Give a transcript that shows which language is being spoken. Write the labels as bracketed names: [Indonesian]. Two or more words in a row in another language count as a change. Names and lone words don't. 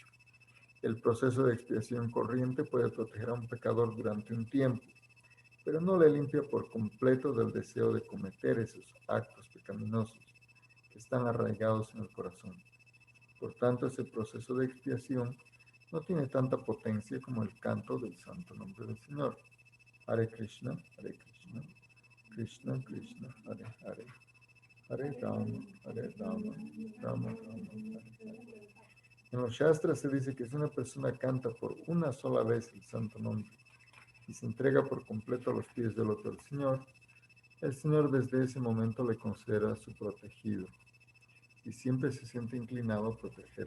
[Spanish] El proceso de expiación corriente puede proteger a un pecador durante un tiempo, pero no le limpia por completo del deseo de cometer esos actos pecaminosos que están arraigados en el corazón. Por tanto, ese proceso de expiación no tiene tanta potencia como el canto del santo nombre del Señor. [Sanskrit] Hare Krishna, Krishna Krishna, Hare Hare, Hare Rama, Rama Rama, Hare Hare. [Spanish] En los Shastras se dice que si una persona canta por una sola vez el santo nombre y se entrega por completo a los pies del otro Señor, el Señor desde ese momento le considera su protegido y siempre se siente inclinado a protegerlo.